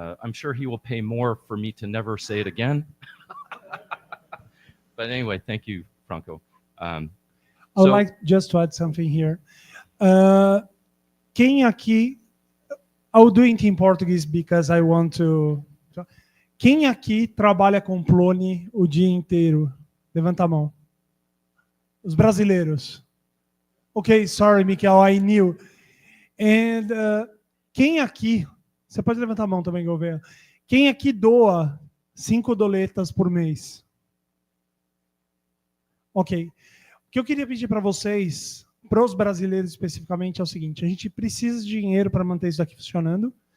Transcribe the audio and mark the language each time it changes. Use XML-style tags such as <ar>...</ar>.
<en>I'm sure he will pay more for me to never say it again. But anyway, thank you, Franco. I would like just to add something here.</en> <pt>Quem aqui,</pt> <en>I'll do it in Portuguese because I want to.</en> <pt>Quem aqui trabalha com Plone o dia inteiro? Levanta a mão. Os brasileiros.</pt> <en>Okay, sorry, Michael, I knew.</en> <pt>And quem aqui, você pode levantar a mão também, Gouveia. Quem aqui doa 5 doletas por mês? Ok. O que eu queria pedir para vocês, para os brasileiros especificamente, é o seguinte: a gente precisa de dinheiro para manter isso aqui funcionando.</pt>